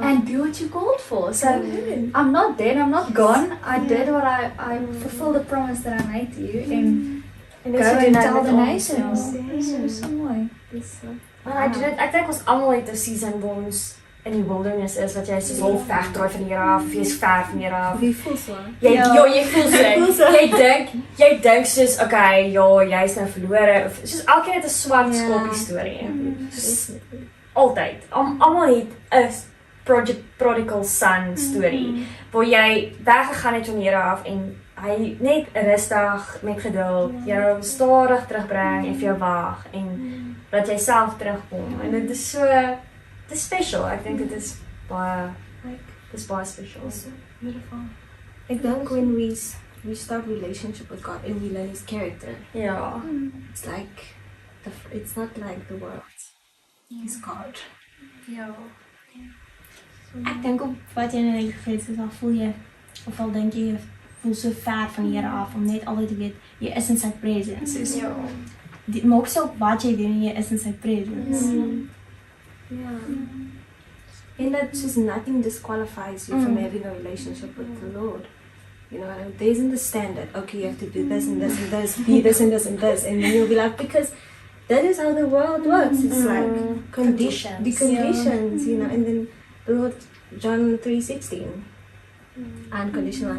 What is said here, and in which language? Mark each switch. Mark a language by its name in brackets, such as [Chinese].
[English] And do what you called for. So, I'm not dead, I'm not gone. I did what I fulfilled the promise that I made to you. And go and tell the nations. [Afrikaans] Dis so mooi. Maar ek dink ons almal het 'n season waar ons in die wilderness is wat jy soos half wegdraai van die Here af, of jy is ver van die Here af. Wie voel so? Jy voel so. Jy dink soos okay, ja, jy's nou verlore of soos elkeen het 'n swart skoppie storie. Soos altyd. Almal het 'n prodigal son storie waar jy weggegaan het van die Here af en hy net rustig met geduld jou stadig terugbring en vir jou wag en dat jy self terugkom en dit is so dis special. Ek dink dit is baie special. [English] So beautiful. [Afrikaans] Ek dink [English] when we start relationship with God and we learn His character, [Afrikaans] Ja. [English] it's like it's not like the world. He's God. [Afrikaans] Ja. Ek dink op wat jy net gesê het, is al voel jy of al dink jy voel so ver van die Here af om net altyd te weet jy is in sy presence. Dus dit maak so wat jy doen, jy is in sy presence. [English] Yeah. And that just nothing disqualifies you from having a relationship with the Lord. You know, there isn't the standard, okay, you have to do this and this and this, be this and this and this, and then you'll be like, because that is how the world works. It's like Conditions. the conditions, you know, and then the Lord, John 3:16, unconditional.